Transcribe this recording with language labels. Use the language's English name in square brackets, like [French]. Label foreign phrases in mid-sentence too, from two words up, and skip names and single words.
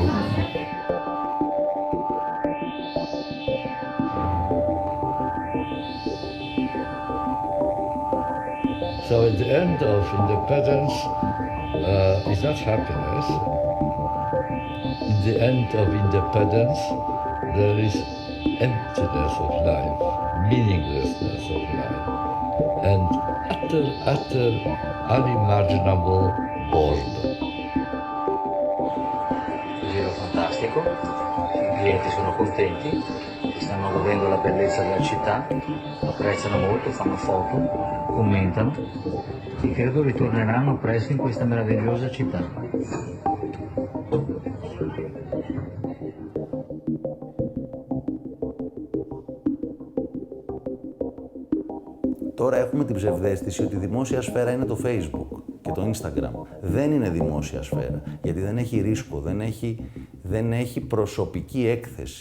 [English] So at the end of independence is not happiness. In the end of independence, there is emptiness of life, meaninglessness of life, and utter unimaginable boredom. [Italian] Un giro fantastico, i clienti sono contenti, stanno godendo la bellezza della città, apprezzano molto, fanno foto, commentano e credo ritorneranno presto in questa meravigliosa città. [Greek] Τώρα έχουμε την ψευδαίσθηση ότι η δημόσια σφαίρα είναι το Facebook και το Instagram. Δεν είναι δημόσια σφαίρα, γιατί δεν έχει ρίσκο, δεν έχει προσωπική έκθεση.